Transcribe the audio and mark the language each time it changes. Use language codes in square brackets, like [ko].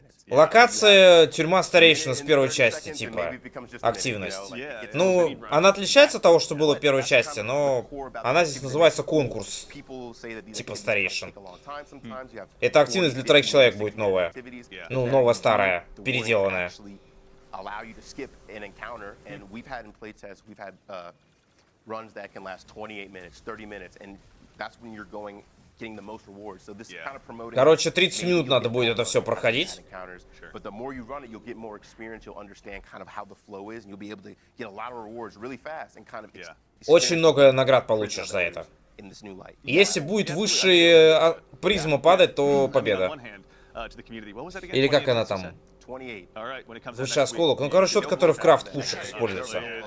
[ru] Локация тюрьма старейшина с первой части, типа, активность. Ну, она отличается от того, что было в первой части, но она здесь называется конкурс, типа старейшин. Эта активность для 3 человек будет новая. Ну, новая старая, переделанная. [en] Allow you to skip an encounter, and we've had in playtests, we've had runs that can last 28 minutes, 30 minutes, and that's when you're getting the most rewards. So this is kind of promoting. [ru] Короче, 30 минут надо будет это все проходить. [en] But the more you run it, you'll get more experience. You'll understand kind of how the flow is, and you'll be able to get a lot of rewards really fast and kind of. [ru] Очень много наград получишь за это. Если будет выше призма падать, то победа. Или как она там? Высший осколок. Ну, короче, тот, который в крафт пушек используется.